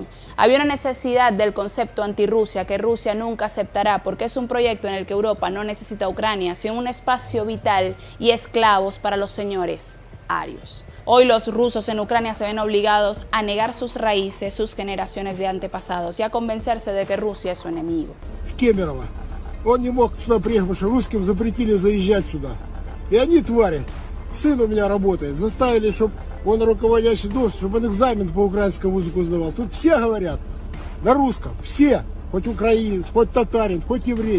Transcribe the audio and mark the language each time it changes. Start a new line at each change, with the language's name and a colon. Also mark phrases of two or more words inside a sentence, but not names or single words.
Spanish: Había una necesidad del concepto anti-Rusia que Rusia nunca aceptará porque es un proyecto en el que Europa no necesita a Ucrania, sino un espacio vital y esclavos para los señores arios. Hoy los rusos en Ucrania se ven obligados a negar sus raíces, sus generaciones de antepasados y a convencerse de que Rusia es su enemigo.
Russian: Кемерово. Он не мог сюда приехать, потому что русским запретили заезжать сюда. И они, твари, сын у меня работает, заставили, чтобы он руководящий должность, чтобы он экзамен по украинскому языку сдавал. Тут все говорят на русском, все, хоть украинец, хоть татарин, хоть еврей.